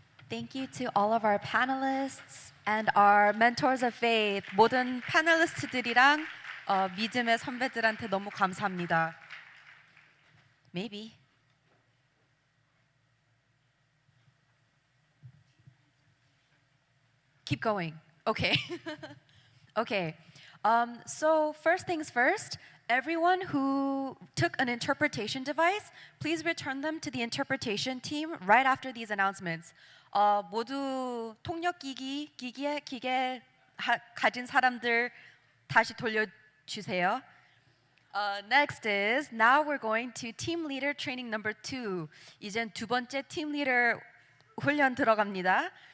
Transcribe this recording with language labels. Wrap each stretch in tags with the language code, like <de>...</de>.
<en>Thank you to all of our panelists and our mentors of faith.</en> <ko>모든 패널리스트들이랑 믿음의 선배들한테 너무 감사합니다.</ko> <en>Maybe. Keep going. Okay. Okay. So first things first, everyone who took an interpretation device, please return them to the interpretation team right after these announcements.</en> <ko>모두 통역기기, 기계 가진 사람들 다시 돌려주세요.</ko> <en>Next is, now we're going to team leader training number 2.</en> <ko>이젠 두 번째 team leader 훈련 들어갑니다.</ko>